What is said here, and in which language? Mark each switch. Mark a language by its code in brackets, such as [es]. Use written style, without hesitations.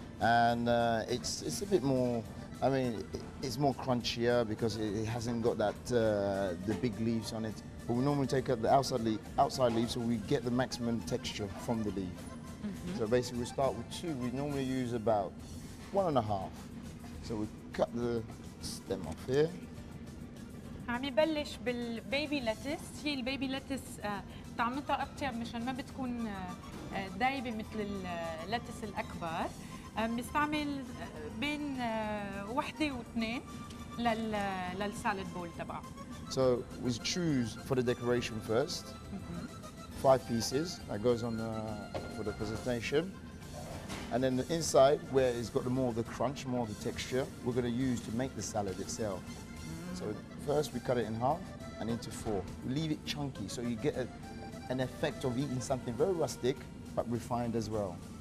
[en] And it's a bit more, I mean, it's more crunchier because it hasn't got that the big leaves on it. But we normally take out the outside leaves so we get the maximum texture from the leaf. So basically we start with two. We normally use about 1.5. So we cut the stem off here. [ar] عم يبلش بالبيبي لاتس. هي البيبي لاتس طعمتها أطيب مشان ما بتكون دايبة مثل اللاتس الأكبر. بنستعمل بين وحدة واثنين للسالاد بول تبعه. [en] So we choose for the decoration first. 5 pieces that goes on for the presentation. And then the inside, where it's got more of the crunch, more of the texture, we're going to use to make the salad itself. So first we cut it in half and into 4. We leave it chunky so you get an effect of eating something very rustic but refined as well.